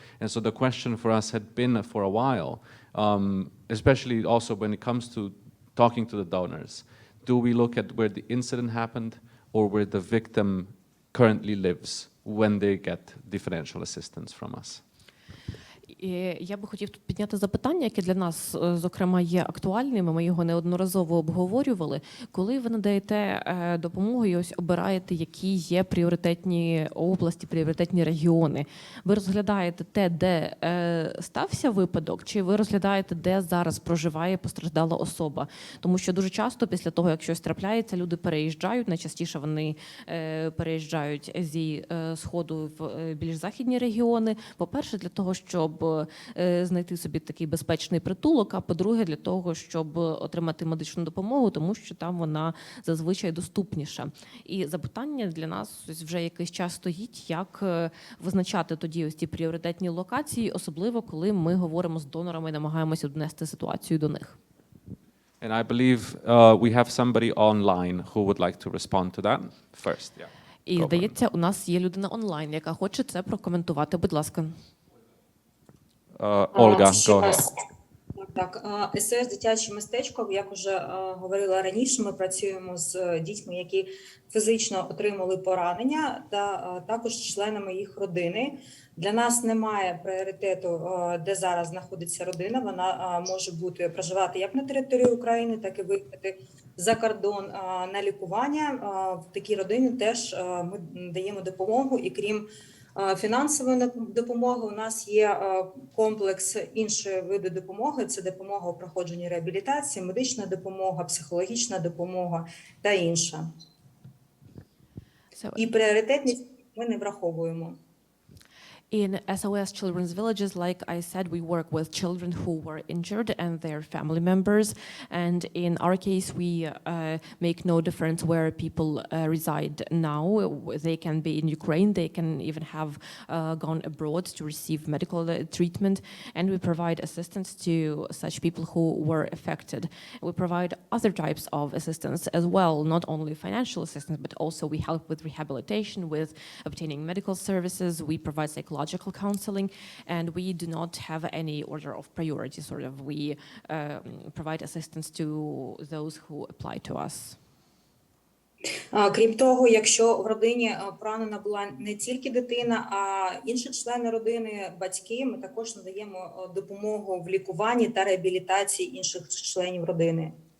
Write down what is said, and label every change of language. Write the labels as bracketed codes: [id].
[en] And so the question for us had been for a while, especially also when it comes to talking to the donors, do we look at where the incident happened or where the victim currently lives when they get the financial assistance from us? [uk] І я би хотів тут підняти запитання, яке для нас, зокрема, є актуальним, ми його неодноразово обговорювали. Коли ви надаєте допомогу і ось обираєте, які є пріоритетні області, пріоритетні регіони, ви розглядаєте те, де стався випадок, чи ви розглядаєте, де зараз проживає постраждала особа? Тому що дуже часто після того, як щось трапляється, люди переїжджають, найчастіше вони переїжджають зі Сходу в більш західні регіони. По-перше, для того, щоб знайти собі такий безпечний притулок, а по-друге, для того, щоб отримати медичну допомогу, тому що там вона зазвичай доступніша. І запитання для нас вже якийсь час стоїть, як визначати тоді ось ці пріоритетні локації, особливо коли ми говоримо з донорами і намагаємося донести ситуацію до них. [en] And I believe we have somebody online who would like to respond to that first. Yeah. [uk] І, здається, у нас є людина онлайн, яка хоче це прокоментувати. Будь ласка. [en] Ольга, go ahead. [uk] Так, СОС «Дитяче містечко», як вже говорила раніше, ми працюємо з дітьми, які фізично отримали поранення, та також членами їх родини. Для нас немає пріоритету, де зараз знаходиться родина. Вона може проживати як на території України, так і виїхати за кордон на лікування. В такій родині теж ми даємо допомогу, і крім фінансової допомоги у нас є комплекс іншої види допомоги. Це допомога у проходженні реабілітації, медична допомога, психологічна допомога та інша. І пріоритетність ми не враховуємо. [en] In SOS Children's Villages, like I said, we work with children who were injured and their family members. And in our case, we make no difference where people reside now. They can be in Ukraine, they can even have gone abroad to receive medical treatment. And we provide assistance to such people who were affected. We provide other types of assistance as well, not only financial assistance, but also we help with rehabilitation, with obtaining medical services. We provide psychological counseling, and we do not have any order of priority. Sort of, we provide assistance to those who apply to us. [uk] Крім того, якщо в родині поранена була не тільки дитина, а інші члени родини, батьки, ми також надаємо допомогу в лікуванні та реабілітації інших членів родини.